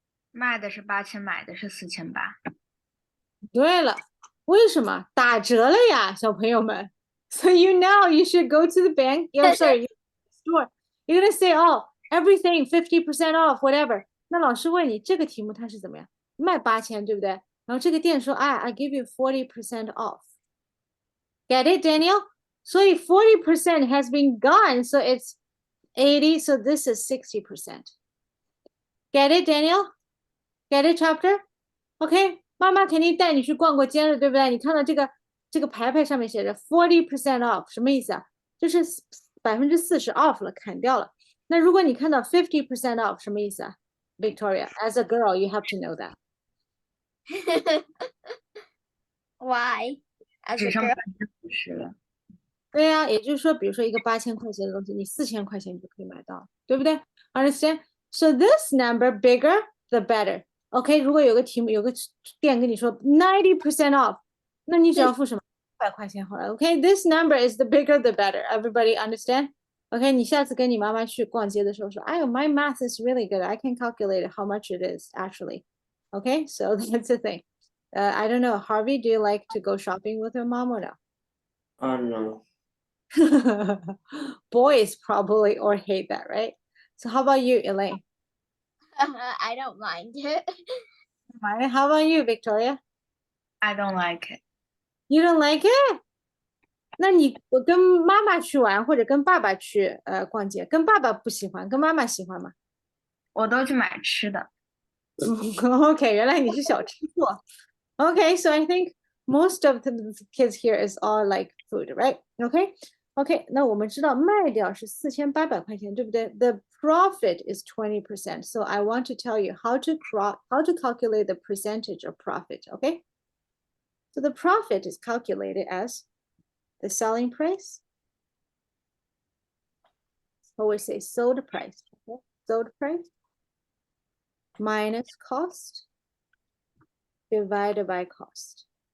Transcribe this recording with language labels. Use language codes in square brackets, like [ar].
[zh] 卖的是8000，买的是4800。对了，为什么？打折了呀，小朋友们。 [en] So you should go to the bank. Sorry, store. You're gonna say, oh, everything 50% off, whatever. [zh] 那老师问你这个题目它是怎么样？卖8000，对不对？然后这个店说， [en] I give you 40% off. Get it, Daniel? 所以 40% has been gone, so it's 80, so this is 60%. Get it, Daniel? Get it, chapter? [zh] Okay, 妈妈肯定带你去逛过街了，对不对？你看到这个牌牌上面写着 40% off， 什么意思啊？就是40% off 了，砍掉了。那如果你看到 50% off， 什么意思啊 ？ [en] Victoria, as a girl, you have to know that. Why? As [zh] 只 [en] a [zh] 剩 [en] girl? [zh] 50%了。对呀，也就是说，比如说一个8000块钱的东西，你4000块钱就可以买到，对不对 ？Understand? [en] So this number bigger, the better. [zh] OK， 如果有个店跟你说 90% off， 那你只要付什么100块钱回来。 [en] OK, this number is the bigger the better. Everybody understand? [zh] OK， 你下次跟你妈妈去逛街的时候说，哎呦 ， [en] my math is really good. I can calculate how much it is actually. OK, so that's the thing. I don't know, Harvey, do you like to go shopping with your mom or no? No. Boys probably or hate that, right? So how about you, Elaine? I don't mind it. How about you, Victoria? I don't like it. You don't like it? [zh] 那我跟妈妈去玩，或者跟爸爸去逛街，跟爸爸不喜欢，跟妈妈喜欢吗？我都去买吃的。 Okay, 原来你是小吃货。 [en] Okay, so I think most of the kids here is all like food, right? Okay, okay. [zh] 那我们知道卖掉是4800块钱，对不对？ [en] The profit is 20%. So I want to tell you how to calculate the percentage of profit. Okay. So the profit is calculated as the selling price. Always say sold price. Okay? Sold price minus cost divided by cost.